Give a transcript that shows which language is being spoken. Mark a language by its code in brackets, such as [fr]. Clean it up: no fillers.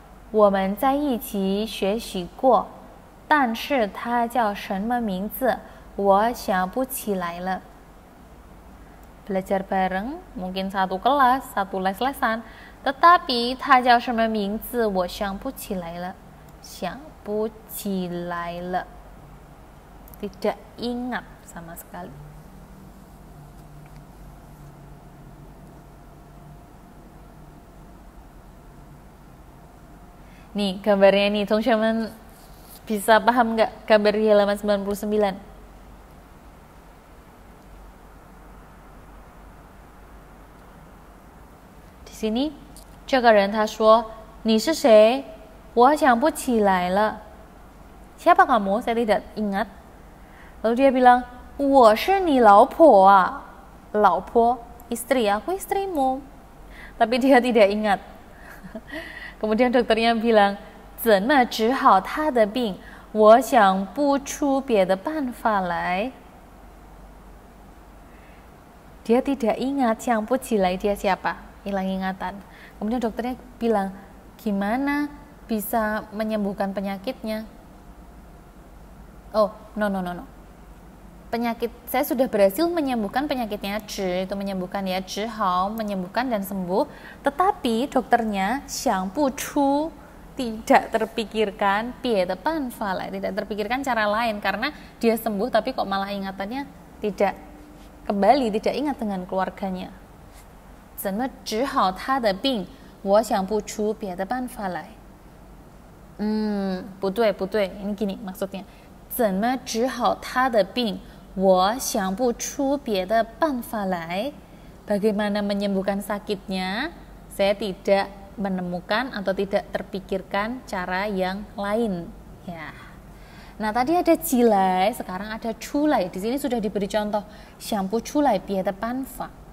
[zh] 我们在一起学习过，但是他叫什么名字我想不起来了。 [id] Belajar bareng, mungkin satu kelas, satu les-lesan, tetapi [zh] 他叫什么名字我想不起来了，想不起来了， [id] tidak ingat sama sekali. Nih gambarnya nih, 同学们 bisa paham nggak gambar di halaman 99? [zh] Di sini 这个人他说你是谁我想不起来了 [id] siapa kamu saya tidak ingat. Lalu dia bilang [zh] 我是你老婆啊 [id] 老婆 istri aku istrimu, tapi dia tidak ingat. Kemudian dokternya bilang [zh] 怎么治好他的病我想不出别的办法来. [id] Dia tidak ingat, 想不起来 dia siapa, hilang ingatan. Kemudian dokternya bilang, gimana bisa menyembuhkan penyakitnya? Oh, no. Penyakit, saya sudah berhasil menyembuhkan penyakitnya, 治 itu menyembuhkan ya, 治好 menyembuhkan dan sembuh. Tetapi dokternya 想不出 tidak terpikirkan [zh] 别的办法来, [id] tidak terpikirkan cara lain karena dia sembuh tapi kok malah ingatannya tidak kembali, tidak ingat dengan keluarganya. [zh] 怎么治好他的病我想不出别的办法来. 不对 [id] ini gini maksudnya [zh] 怎么治好他的病我想不出别的办法来. [id] Bagaimana menyembuhkan sakitnya saya tidak menemukan atau tidak terpikirkan cara yang lain ya. Nah, tadi ada 起来, sekarang ada 出来. Di sini sudah diberi contoh [zh] 想不出来别的办法.